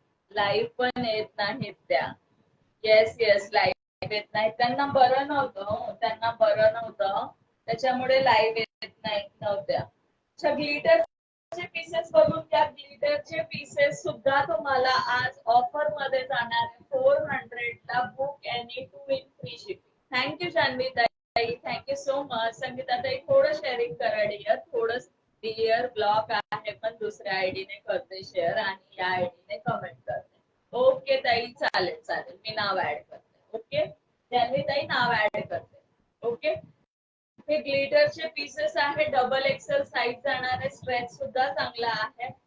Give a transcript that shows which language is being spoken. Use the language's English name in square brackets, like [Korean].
[Marathi] Live पण येत नाहीत त्या. येस येस, लाईव्ह येत नाही. त्यांना बरं नव्हतं, त्यांना बरं नव्हतं त्याच्यामुळे लाईव्ह येत नाही नव्हत्या. अच्छा, ग्लिटरचे पीसेस बघून घ्या. ग्लिटरचे पीसेस सुद्धा तुम्हाला आज ऑफर मध्ये जाणार आहे. [English] 400 ला book any 2 in free shipping. Thank you Janhavi ताई, thank you so much. [Marathi] संगीता ताई थोडं शेअरिंग करा डिअर, थोडं. डिअर ब्लॉक आहे पण दुसऱ्या आयडीने करते शेअर आणि या आयडीने कमेंट करते. ओके ताई, चालेल चालेल, मी नाव ऍड करते. ओके, त्यांनी ताई नाव ऍड करते. ओके, हे ग्लिटरचे पीसेस आहे, डबल एक्सेल साईज जाणार आहे, स्ट्रेच सुद्धा चांगला आहे.